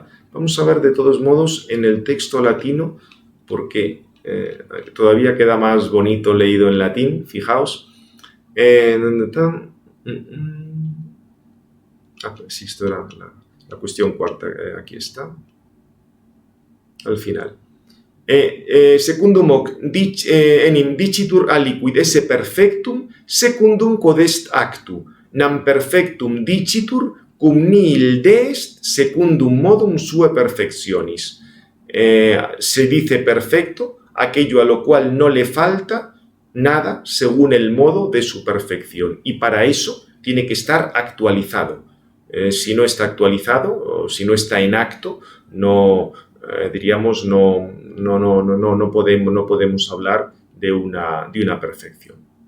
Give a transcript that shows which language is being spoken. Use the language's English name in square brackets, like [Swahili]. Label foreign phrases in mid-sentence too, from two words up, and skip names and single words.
[Spanish] Vamos a ver de todos modos en el texto latino, porque todavía queda más bonito leído en latín. Fijaos. ¿Dónde está? Sí, esto era la cuestión cuarta. Aquí está. Al final. [Latin] Secundum hoc enim dicitur aliquid esse perfectum secundum quod est actu nam perfectum dicitur cum nihil deest secundum modum sue perfectionis. [Spanish] Se dice perfecto aquello a lo cual no le falta nada según el modo de su perfección, y para eso tiene que estar actualizado. Si no está actualizado o si no está en acto, no podemos hablar de una perfección.